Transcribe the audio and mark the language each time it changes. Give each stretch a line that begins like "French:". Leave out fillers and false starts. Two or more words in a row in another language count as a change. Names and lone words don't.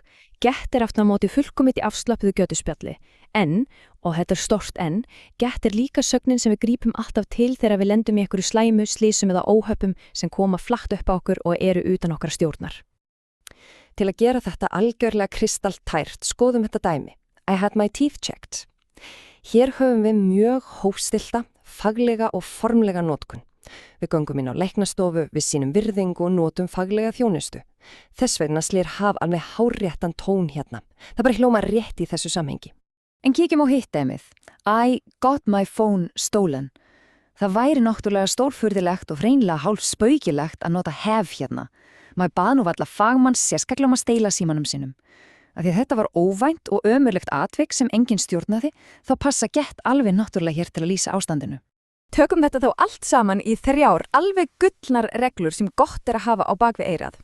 Icelandic: Get er aftur á móti fullkomið í afslöpuðu götuspjalli. En, og þetta er stórt en, get er líka sögnin sem við grípum alltaf til þegar við lendum í einhverju slæmu, slísum eða óhöppum sem koma flatt upp á okkur og eru utan okkar stjórnar. Til að gera þetta algjörlega kristaltært, skoðum þetta dæmi.
English: I had my teeth checked.
Icelandic: Hér höfum við mjög hófstilta, faglega og formlega notkun. Við göngum inn á læknastofu, við sínum virðingu og notum faglega þjónustu. Þess vegna slir haf alveg hárréttan tón hérna. Það bara hljóma rétt í þessu samhengi. En kíkjum á hitt dæmið.
English: I got my phone stolen.
Icelandic: Það væri náttúrulega stórfurðilegt og hreinlega hálf spaukilegt að nota have hérna. Maður bað nú varla fagmanns sérstaklega að stela símanum sinum. Af því að þetta var óvænt og ömurlegt atvik sem enginn stjórnaði, þá passa gett alveg náttúrulega hér til að lýsa ástandinu. Tökum þetta þá allt saman í 3 alveg gullnar reglur sem gott að hafa á bakvið eirað.